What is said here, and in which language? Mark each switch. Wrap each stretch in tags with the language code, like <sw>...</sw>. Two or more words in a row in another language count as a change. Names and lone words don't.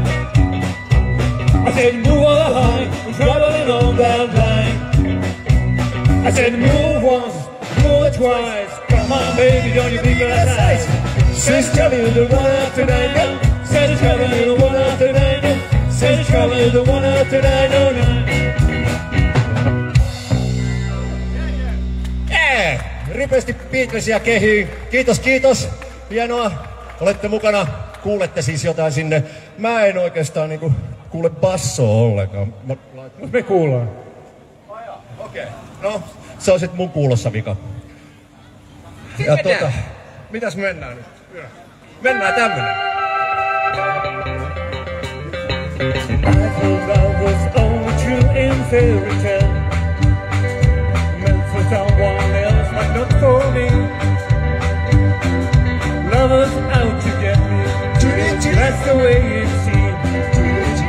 <en>I said move on the line, I'm traveling on that line. I said move once, move twice. Come on, baby, don't you think that's nice? Says traveling the one after 9. Says traveling the one after 9. Says traveling the one after 9.</en> <fi>Ripeästi Beatlesia kehii. Kiitos, kiitos. Hienoa. Olette mukana. Kuulette siis jotain sinne. Mä en oikeastaan niinku kuule bassoa ollenkaan. Me kuullaan. Okei. No, se on sit mun kuulossa vika. Ja mitäs mennään nyt? Mennään tämmönen.</fi> <en>I thought love was only true in fairy tale, meant for someone else, but not for me. Lovers out to get me, that's the way it seemed.</en>